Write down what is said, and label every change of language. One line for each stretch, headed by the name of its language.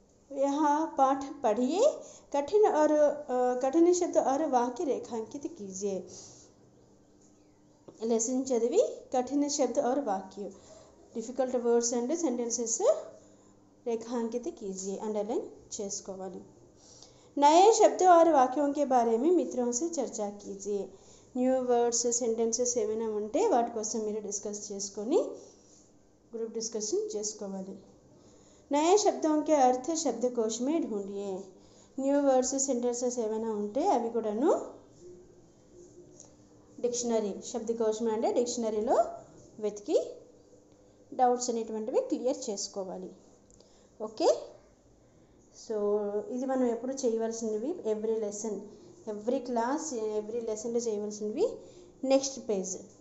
Hindi: यहाँ पाठ पढ़िए, कठिन शब्द और वाक्य रेखांकित कीजिए.
Telugu: లెసన్ చదివి కఠిన శబ్ద और वाक्य,
English: difficult words and sentences
Telugu: రేఖాంకిత कीजिए, अंडरलाइन చేసుకోవాలి.
Hindi: नए शब्दों और वाक्यों के बारे में मित्रों से चर्चा कीजिए.
Telugu: న్యూ వర్డ్స్ సెంటెన్సెస్ ఏమైనా ఉంటే వాటి కోసం మీరు డిస్కస్ చేసుకొని
English: group discussion
Telugu: చేసుకోవాలి.
Hindi: नए शब्दों के अर्थ शब्दकोश में ढूंढिए.
Telugu: న్యూ వర్డ్స్ సెంటెన్సెస్ ఏమైనా ఉంటే అవి కూడాను డిక్షనరీ శబ్దకోశం అంటే డిక్షనరీలో వెతికి డౌట్స్ అనేటువంటివి క్లియర్ చేసుకోవాలి. ఓకే, సో ఇది మనం ఎప్పుడు చేయవలసినవి every lesson, every class, every లెసన్లో చేయవలసినవి. Next page.